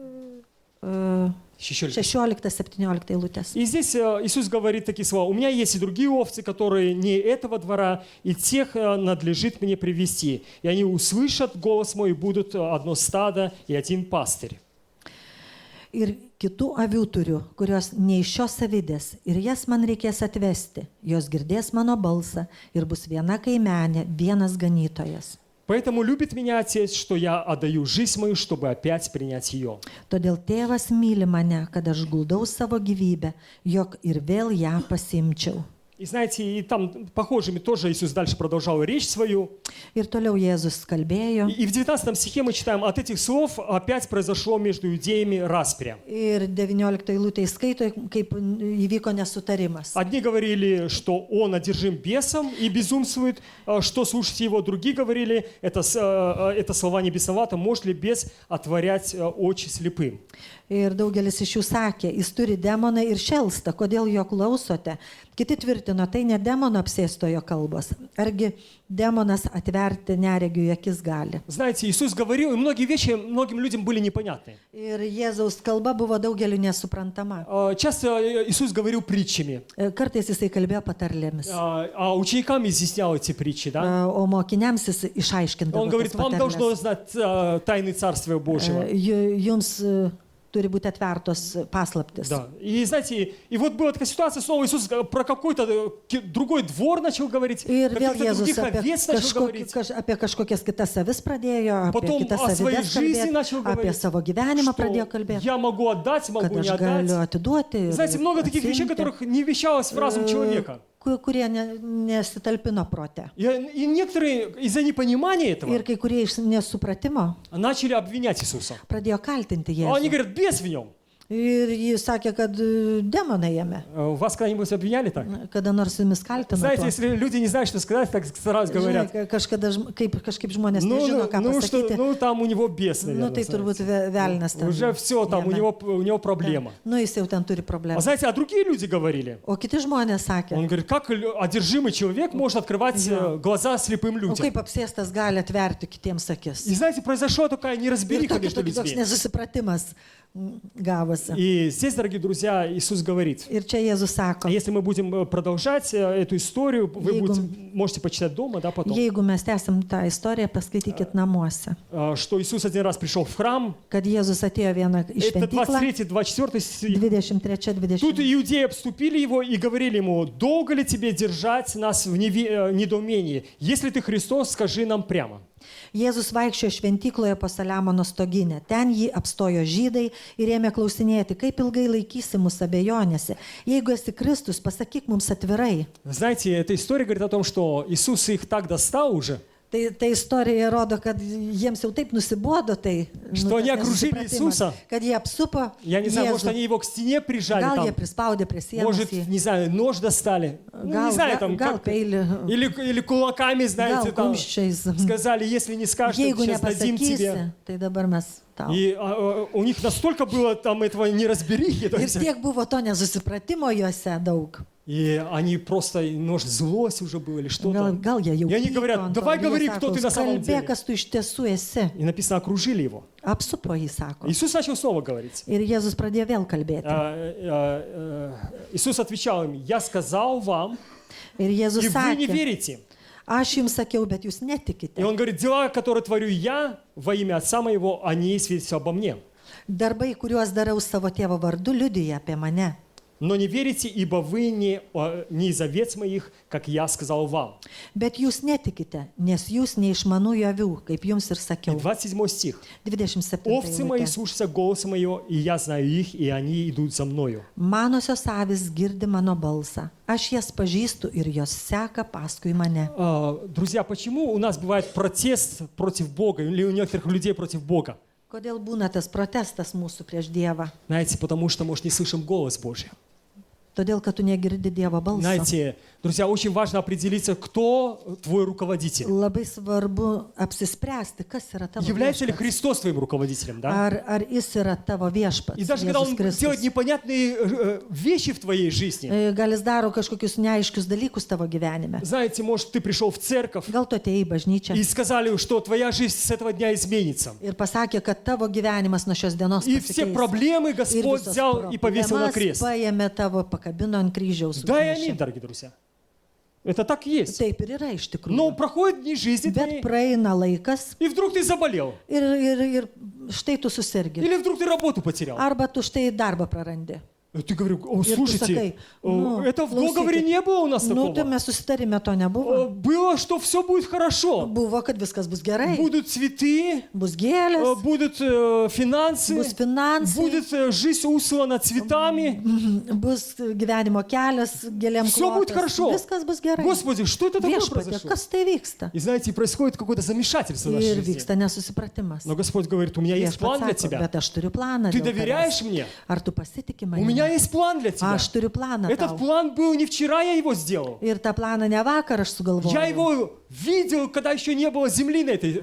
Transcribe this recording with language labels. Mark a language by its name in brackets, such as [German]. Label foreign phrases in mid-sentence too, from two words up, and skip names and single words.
[Russian] Еще [Lithuanian] 16-17 eilutės. [Russian] И здесь Иисус говорит такие слова. «У меня есть и другие овцы, которые не этого двора, и тех надлежит мне привести. И они услышат голос мой, и будут одно стадо и один пастырь». [Lithuanian] Ir kitų avių turiu, kurios ne iš šios avidės, ir jas man reikės atvesti. Jos girdės mano balsą ir bus viena kaimenė, vienas ganytojas. [Russian] «Поэтому любит меня Отец, что я отдаю жизнь мою, чтобы опять принять ее». [Lithuanian] Todėl tėvas myli mane, kad aš guldau savo gyvybę, jog ir vėl ją pasimčiau. [Russian] И знаете, и там похожими тоже Иисус дальше продолжал речь свою. [Lithuanian] Ir toliau Jėzus kalbėjo. [Russian] И в 19 стихе мы читаем, от этих слов опять произошло между иудеями распря. [Lithuanian] Ir 19 eilutėje skaito, kaip įvyko nesutarimas. [Russian] Одни говорили, что он одержим бесом и безумствует, что слушайте его. Другие говорили, это слова не бесновато, может ли бес отворять очи слепым. [Lithuanian] Ir daugelis iš jų sakė, jis turi demoną ir šelstą, kodėl jo klausote. Kiti tvirtino, tai ne demono apsėstojo kalbos. Argi demonas atverti neregių akis gali. [Russian] Знаете, Иисус говорил, и многие вещи многим людям были непонятны. [Lithuanian] Ir Jėzaus kalba buvo daugeliu nesuprantama. [Russian] Часто Иисус говорил притчами. [Lithuanian] Kartais jisai kalbėjo patarlėmis. [Russian] А ученикам изъяснял эти притчи, да? [Lithuanian] O mokiniams jis išaiškindavo. [Russian] Он говорит, вам должно знать тайны Царствия Божьего. [Lithuanian] Jums turi būti atvertos paslaptis. [Russian] Да. И знаете, и вот была такая ситуация, снова Иисус про какой-то другой двор начал говорить, [Lithuanian] Ir vėl [Russian] каких-то Jėzus других овец начал говорить. [Lithuanian] apie kažkokias kitas avis pradėjo, apie [Russian] Потом [Lithuanian] kitas [Russian] о своей [Lithuanian] avides [Russian] жизни [Lithuanian] kalbėti, [Russian] начал [Lithuanian] apie [Russian] говорить, [Lithuanian] savo gyvenimą pradėjo [Russian] что [Lithuanian] kalbėti, [Russian] я могу отдать, [Lithuanian] kad [Russian] могу не [Lithuanian] aš galiu [Russian] отдать. [Lithuanian] atiduoti. [Russian] Знаете, много таких вещей, которых не вещалось в разум человека. [Lithuanian] Kurie nesitalpino prote. [Russian] И некоторые из-за непонимания этого [Lithuanian] Ir kai kurie iš nesupratimo [Russian] начали обвинять Иисуса. [Lithuanian] pradėjo kaltinti [Russian] Они [Lithuanian] Jėzų. [Russian] говорят, бес в нем. [Lithuanian] Ir jis sakė, kad demonai jame. [Russian] Вас когда-нибудь обвиняли так? [Lithuanian] Kada nors jumis kaltino. [Russian] Знаете, если люди не знают, что сказать, так сразу говорят. [Lithuanian] Kažkaip žmonės nežino, ką pasakyti. [Russian] Ну, там у него бес, [Lithuanian] Nu, tai turbūt velnas ten. [Russian] Уже все, там у него проблема. [Lithuanian] Nu, jis jau ten turi [Russian] А [Lithuanian] problemą. [Russian] знаете, а другие люди говорили. [Lithuanian] O kiti žmonės sakė, [Russian] Он говорит, как одержимый человек может открывать глаза слепым [Lithuanian] o [Russian] людям? [Lithuanian] kaip apsėstas gali atverti kitiems akis. [Russian] И знаете, произошла такая [Lithuanian] Ir [Russian] неразбериха между [Lithuanian] toks [Russian] людьми. [Lithuanian] nesusipratimas gavosi. [Russian] И здесь, дорогие друзья, Иисус говорит, [Lithuanian] Ir čia Jėzus sako, [Russian] если мы будем продолжать эту историю, вы можете почитать дома, да, потом, [Lithuanian] jeigu mes tęsim tą istoriją, paskaitykit namuose. [Russian] что Иисус один раз пришел в храм, [Lithuanian] Kad Jėzus atėjo vieną iš [Russian] это [Lithuanian] šventyklą, [Russian] 23-24 стих. 23-20. Тут иудеи обступили его и говорили ему, долго ли тебе держать нас в недоумении? Если ты Христос, скажи нам прямо. [Lithuanian] Jėzus vaikščiojo šventykloje po Saliamono stoginę. Ten jį apstojo žydai ir ėmė klausinėti, kaip ilgai laikysi mus abejonėse. Jeigu esi Kristus, pasakyk mums atvirai. [Russian] Знаете, эта история говорит о том, что Иисус их так достал уже, [Lithuanian] Tai istorija rodo, kad jiems jau taip nusibodo tai, [Russian] что они окружили Иисуса. [Lithuanian] kad jie apsupo [Russian] Я не знаю, может, [Lithuanian] Jėzų. [Russian] они его к стене прижали [Lithuanian] Gal jie [Russian] там. [Lithuanian] prispaudė prie sienos [Russian] Может, [Lithuanian] jį. [Russian] не знаю, нож достали. Ну, не знаю, там [Lithuanian] gal [Russian] как-то. [Lithuanian] peilį, [Russian] Или кулаками, знаете, [Lithuanian] gal [Russian] там. [Lithuanian] kumščiais. [Russian] Сказали, если не скажешь, то [Lithuanian] Jeigu [Russian] сейчас дадим тебе. [Lithuanian] nepasakysi, tai dabar mes tau. [Russian] И у них настолько было там этого неразберихи. то [Lithuanian] Ir [Russian] есть, [Lithuanian] tiek buvo to nesusipratimo juose daug. [Russian] И они просто, может, злость уже было или что-то. [Lithuanian] Gal jie jau [Russian] И они [Lithuanian] pyko [Russian] говорят, [Lithuanian] ant to. [Russian] давай [Lithuanian] Ir jie [Russian] говори, [Lithuanian] sako, [Russian] кто ты на самом [Lithuanian] kalbėk, [Russian] деле. [Lithuanian] kas tu iš tiesų esi. [Russian] И написано, окружили его. [Lithuanian] Apsupo jį, sako. [Russian] Иисус начал снова говорить. [Lithuanian] Ir Jėzus pradėjo vėl kalbėti. [Russian] Иисус отвечал им, я сказал вам, [Lithuanian] Ir Jėzus [Russian] и вы не [Lithuanian] sakė, [Russian] верите. [Lithuanian] aš jums sakiau, bet jūs [Russian] И [Lithuanian] netikite. [Russian] он говорит, дела, которые творю я во имя Отца моего, они свидетельствуют обо мне. [Lithuanian] Darbai, kuriuos darau savo tėvo vardu, liudyja apie mane. [Russian] Но не верите, ибо вы не из овец моих, как я сказал вам. [Lithuanian] Bet jūs netikite, nes jūs ne iš manųjų avių, kaip jums ir [Russian] И [Lithuanian] sakiau. [Russian] 27 стих. 27. Овцы мои [Lithuanian] eilutė. [Russian] слушаются голоса моего, и я знаю их, и они идут за мною. [Lithuanian] Manosios avis girdi mano balsą. Aš jas pažįstu ir jos seka paskui mane. [Russian] Друзья, почему у нас бывает протест против Бога, или у некоторых людей против Бога? [Lithuanian] Kodėl būna tas protestas mūsų prieš Dievą? [Russian] Знаете, потому что, может, не слышим голос Божий. [Lithuanian] Todėl, kad tu negirdi Dievo balso. [Russian] Знаете, друзья, очень важно определиться, кто твой руководитель. [Lithuanian] Labai svarbu apsispręsti, kas yra tavo [Russian] Является ли [Lithuanian] viešpats. [Russian] Христос твоим руководителем, да? [Lithuanian] Ar jis yra tavo viešpats. [Russian] И даже когда Jėzus Он Kristus. делает непонятные вещи в твоей жизни, [Lithuanian] Gal jis daro kažkokius neaiškius dalykus tavo gyvenime. [Russian] знаете, может, ты пришел в церковь, [Lithuanian] Gal tu atėjai į bažnyčią [Russian] и сказали, что твоя жизнь с этого дня изменится. [Lithuanian] ir pasakė, kad tavo gyvenimas nuo šios dienos [Russian] И все [Lithuanian] pasikeis. [Russian] проблемы [Lithuanian] Ir [Russian] Господь [Lithuanian] visos [Russian] взял и повесил на [Lithuanian] problemas [Russian] крест. [Lithuanian] paėmė tavo, pakabino ant kryžiaus. [Russian] Да, и [Lithuanian] užnešė. [Russian] аминь, дорогие друзья. Это так и есть. [Lithuanian] Taip ir yra iš tikrųjų. [Russian] Но проходят дни жизни [Lithuanian] Bet [Russian] твоей, [Lithuanian] praeina laikas [Russian] и вдруг ты заболел. [Lithuanian] ir štai tu susirgi. [Russian] Или вдруг ты работу потерял. [Lithuanian] Arba tu štai darbą prarandi. [Russian] И ты говоришь, о, [Lithuanian] Ir tu [Russian] слушайте, [Lithuanian] sakai, nu, [Russian] это в [Lithuanian] klausykit, [Russian] договоре не было у нас [Lithuanian] Nu, tai [Russian] такого. [Lithuanian] mes susitarime to nebuvo. [Russian] Было, что все будет хорошо. [Lithuanian] Buvo, kad viskas bus gerai. [Russian] Будут цветы, [Lithuanian] Bus gėlės, [Russian] будут финансы, [Lithuanian] bus finansai, [Russian] будет жизнь услана цветами. [Lithuanian] bus gyvenimo kelias gėlėm. [Russian] Все будет хорошо. [Lithuanian] Viskas bus gerai. [Russian] Господи, что это такое [Lithuanian] Viešpatie, [Russian] произошло? [Lithuanian] kas tai vyksta? [Russian] И знаете, происходит какое-то замешательство в нашей [Lithuanian] Ir [Russian] жизни. [Lithuanian] vyksta nesusipratimas. [Russian] Но Господь говорит, у меня есть [Lithuanian] Viešpats [Russian] план для [Lithuanian] sako, [Russian] тебя. [Lithuanian] bet aš turiu planą. [Russian] Ты [Lithuanian] dėl tavęs. [Russian] доверяешь мне? [Lithuanian] Ar tu pasitikė [Russian] У [Lithuanian] manimi? [Russian] меня меня есть план для тебя. [Lithuanian] Aš turiu planą [Russian] Этот [Lithuanian] tau. [Russian] план был не вчера, я его сделал. [Lithuanian] Ir tą planą ne vakar aš [Russian] Я [Lithuanian] sugalvojau. [Russian] его видел, когда еще не было земли на этой